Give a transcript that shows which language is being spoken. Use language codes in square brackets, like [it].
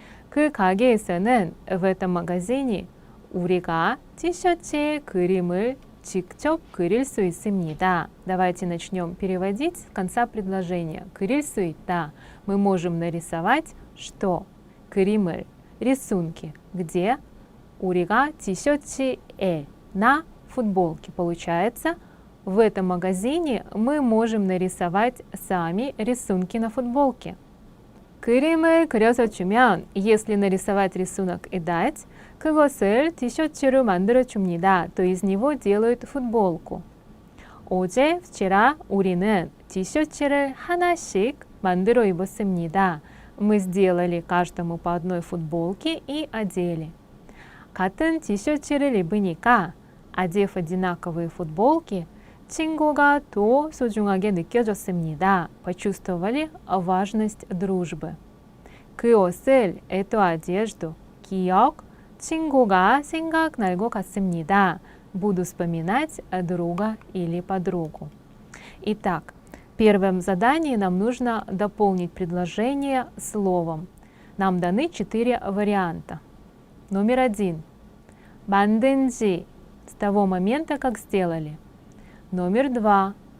[ko] 그 가게에서는 [ru] в этом магазине [ko] 우리가 티셔츠에 그림을 직접 그릴 수 있습니다. [ru] Давайте начнем переводить с конца предложения. [ko] 그릴 수 있다. [ru] Мы можем нарисовать что? [ko] 그림을, [ru] рисунки. Где? [ko] 우리가 티셔츠에, [ru] на футболке. Получается, в этом магазине мы можем нарисовать сами рисунки на футболке. [ko] 그림을 그려서 주면, [ru] если нарисовать рисунок и дать, [ko] 그것을 티셔츠로 만들어 줍니다. [ru] То из него делают футболку. [ko] 어제, [ru] вчера [ko] 우리는 티셔츠를 하나씩 만들어 입었습니다. [ru] Мы сделали каждому по одной футболке и одели. [ko] 같은 티셔츠를 입으니까, [ru] одев одинаковые футболки, [ko] 친구가 더 소중하게 느껴졌습니다. [ru] Почувствовали важность дружбы. [ko] 그 옷을, [ru] эту одежду, [ko] 기억, 친구가 생각날 것 같습니다. [ru] Буду вспоминать друга или подругу. Итак, в первом задании нам нужно дополнить предложение словом. Нам даны 4 варианта. Номер 1. [ko] 만든 지, [ru] с того момента, как сделали. Номер 2.